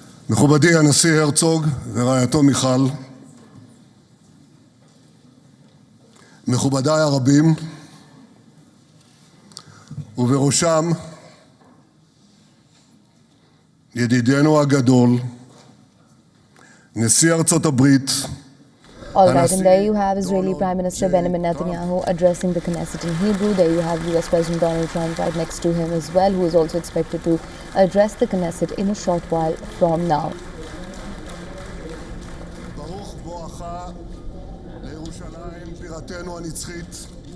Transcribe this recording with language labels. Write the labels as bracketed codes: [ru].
[he] מכובדי הנשיא הרצוג ורעייתו מיכל, מכובדיי הרבים, ובראשם ידידנו הגדול, נשיא ארצות הברית, [en] All right, and there you have Israeli Prime Minister Benjamin Netanyahu addressing the Knesset in Hebrew. There you have US President Donald Trump right next to him as well, who is also expected to address the Knesset in a short while from now. [he] ברוך בואך לירושלים בירתנו הנצחית.